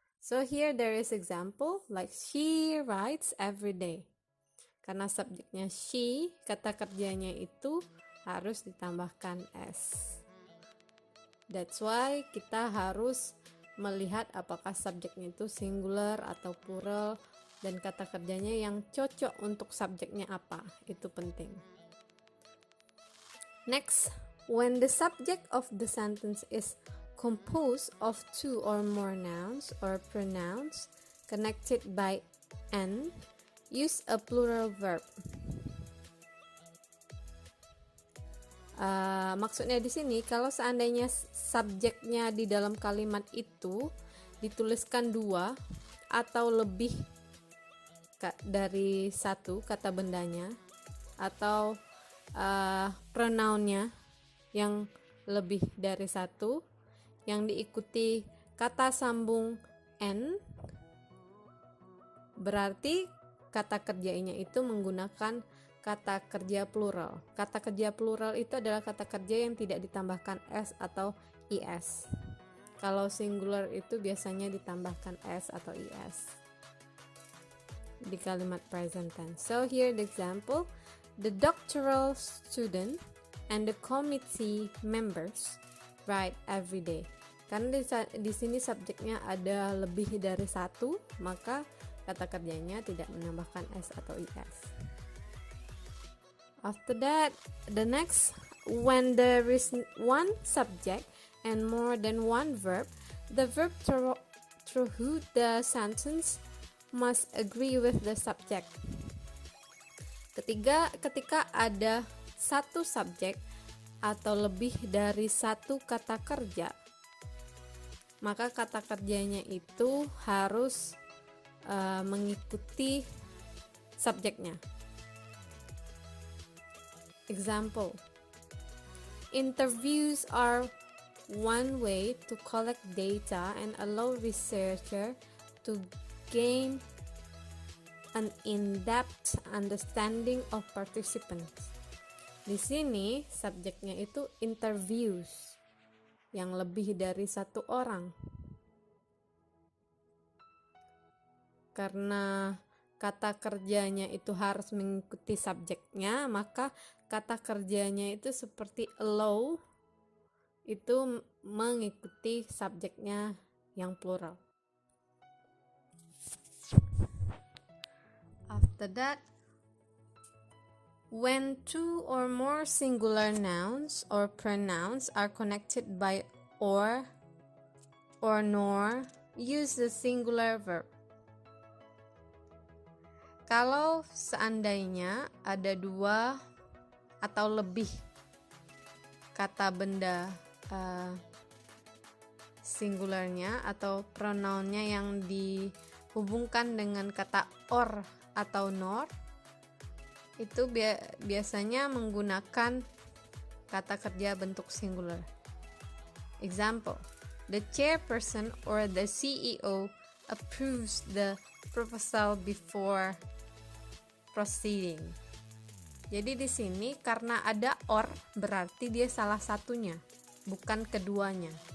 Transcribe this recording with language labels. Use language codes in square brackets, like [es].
[en] So here there is example like she writes every day. [id] Karena subjeknya she, kata kerjanya itu harus ditambahkan s. [en] That's why [id] kita harus melihat apakah subjeknya itu singular atau plural dan kata kerjanya yang cocok untuk subjeknya apa. Itu penting. [en] Next, when the subject of the sentence is composed of 2 or more nouns or pronouns connected by n, use a plural verb. [id] Maksudnya di sini kalau seandainya subjeknya di dalam kalimat itu dituliskan 2 atau lebih dari 1 kata bendanya atau pronounnya yang lebih dari 1 yang diikuti kata sambung n, berarti kata kerjanya itu menggunakan kata kerja plural. Kata kerja plural itu adalah kata kerja yang tidak ditambahkan s atau is. Kalau singular itu biasanya ditambahkan s atau is di kalimat present tense. [en] So here the example, the doctoral student and the committee members write every day. [id] Karena di sini subjeknya ada lebih dari satu, maka kata kerjanya tidak menambahkan s atau is. [en] After that, the next, when there is one subject and more than one verb, the verb through the sentence must agree with the subject. [id] Ketika ada satu subjek atau lebih dari satu kata kerja, maka kata kerjanya itu harus mengikuti subjeknya. [en] Example, interviews are one way to collect data and allow researcher to gain an in-depth understanding of participants. [id] Di sini subjeknya itu interviews yang lebih dari satu orang. Karena kata kerjanya itu harus mengikuti subjeknya, maka kata kerjanya itu seperti allow itu mengikuti subjeknya yang plural. [en] After that, when two or more singular nouns or pronouns are connected by or nor, use the singular verb. [id] Kalau seandainya ada dua atau lebih kata benda singularnya atau pronounnya yang dihubungkan dengan kata or atau nor, itu biasanya menggunakan kata kerja bentuk singular. [en] Example, the chairperson or the CEO approves the proposal before proceeding. [id] Jadi di sini karena ada or berarti dia salah satunya, bukan keduanya.